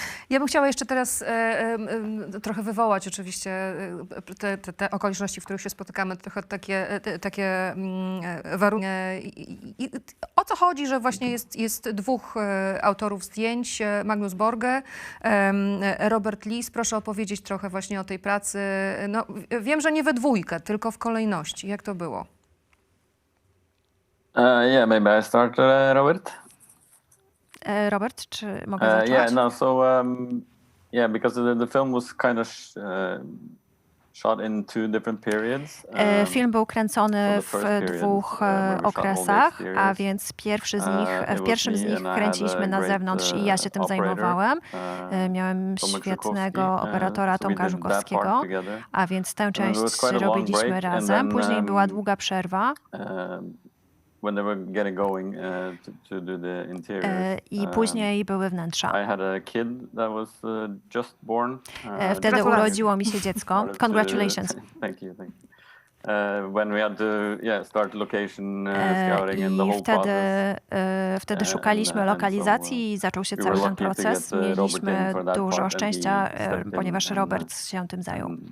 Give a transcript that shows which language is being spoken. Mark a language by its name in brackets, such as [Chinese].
[Polish] Ja bym chciała jeszcze teraz trochę wywołać oczywiście te okoliczności, w których się spotykamy, trochę takie warunki. I o co chodzi, że właśnie jest dwóch autorów zdjęć, Magnus Borge, Robert Lis. Proszę opowiedzieć trochę właśnie o tej pracy. No, wiem, że nie we dwójkę, tylko w kolejności. Jak to było? [English] Yeah, maybe I start, Robert. [Polish] Robert, czy mogę zacząć? [English] Because the film was kind of shot in two different periods. [Polish] Film był kręcony w dwóch okresach, a więc w pierwszym z nich kręciliśmy na zewnątrz i ja się tym zajmowałem. Miałem świetnego operatora Tomka Żukowskiego, a więc tę część robiliśmy razem. Później była długa przerwa. [English] When they were getting going to do the interiors. [Polish] I później były wnętrza. [English] I had a kid that was just born. [Polish] Wtedy urodziło mi się dziecko. [English] Congratulations. Thank you. When we had to start location scouting and the whole process. [Polish] Wtedy szukaliśmy lokalizacji i zaczął się cały ten proces. Mieliśmy dużo szczęścia, ponieważ Robert się tym zajął.